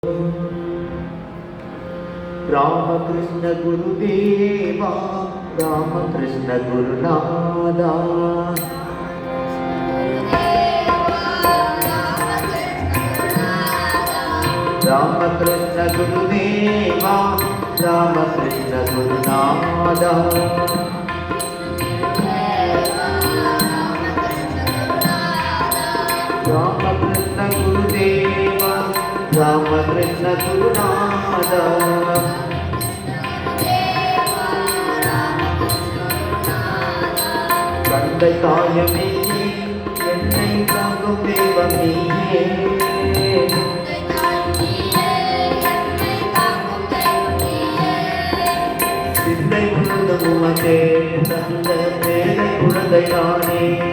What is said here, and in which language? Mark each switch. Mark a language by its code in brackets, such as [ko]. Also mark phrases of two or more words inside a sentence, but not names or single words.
[sa] रामकृष्ण गुरुदेवा रामकृष्ण गुरुनादा रामकृष्ण गुरुदेवा रामकृष्ण गुरुनादा रामकृष्ण गुरुदेवा रामकृष्ण गुरुनादा [ta] தந்தை தாயமே என்னை காக்கும் தெய்வம் நீயே சிந்தை முழுதும் உமக்கே தந்த பேரை குழந்தை நானே